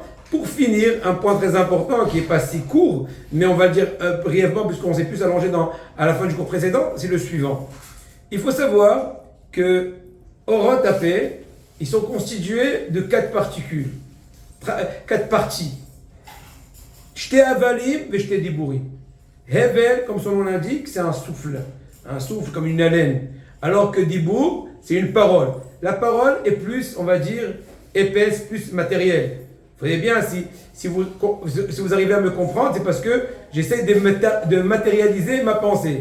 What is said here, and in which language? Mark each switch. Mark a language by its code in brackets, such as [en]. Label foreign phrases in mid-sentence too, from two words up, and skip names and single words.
[fr] Pour finir, un point très important qui n'est pas si court, mais on va le dire brièvement puisqu'on s'est plus allongé à la fin du cours précédent, c'est le suivant. Il faut savoir que [he] אותיות הפה, [fr] ils sont constitués de 4 particules, 4 parties. [he] שתי הבלים ושתי דיבורים. [fr] Hevel, comme son nom l'indique, c'est un souffle comme une haleine. Alors que dibur, c'est une parole. La parole est plus, on va dire, épaisse, plus matérielle. Vous voyez bien, si vous arrivez à me comprendre, c'est parce que j'essaie de matérialiser ma pensée.